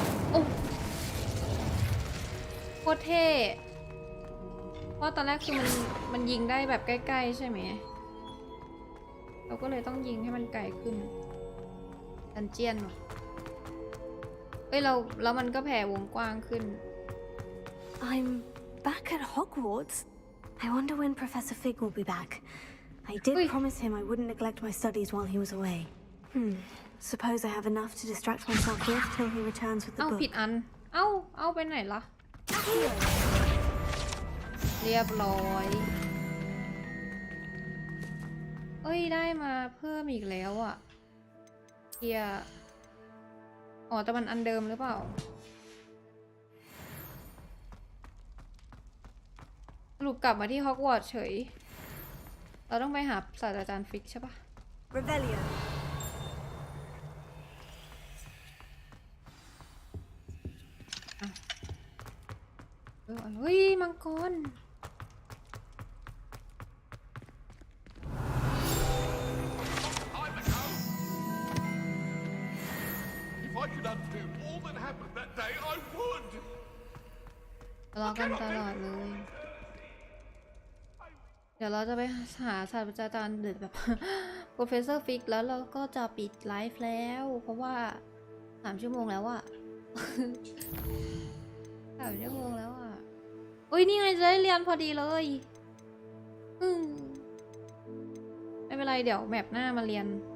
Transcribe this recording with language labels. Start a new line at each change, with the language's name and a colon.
Thai: โอ้โคตรเท่เพราะตอนแรกคือมันยิงได้แบบใกล้ๆใช่ไหมเราก็เลยต้องยิงให้มันไกลขึ้นดันเจียนว่ะแล้วมันก็แผ่วงกว้างขึ้น
English: I'm back at Hogwarts. I wonder when Professor Fig will be back. I did promise him I wouldn't neglect my studies while he was away. Suppose I have enough to distract myself with till he returns with the book.
Thai: ผิดอันเอาไปไหนล่ะเรียบร้อยได้มาเพิ่มอีกแล้วอ่ะเกียร์แต่มันอันเดิมหรือเปล่าสรุปกลับมาที่ฮอกวอตส์เฉยเราต้องไปหาศาสตราจารย์ฟิกใช่ปะ
English: Rebellion
Thai: เฮ้ยมังกร
English: If I could undo all that happened that day, I would.
Thai: ทะเลาะกันตลอดเลย
English: I
Thai: เดี๋ยวเราจะไปหาศาสตราจารย์หรือแบบ Professor Fig แล้วเราก็จะปิดไลฟ์แล้ว เพราะว่า3 ชั่วโมงแล้วอะ 3 ชั่วโมงแล้วอะอุ้ยนี่ไงจะได้เรียนพอดีเลยไม่เป็นไรเดี๋ยวแมปหน้ามาเรียน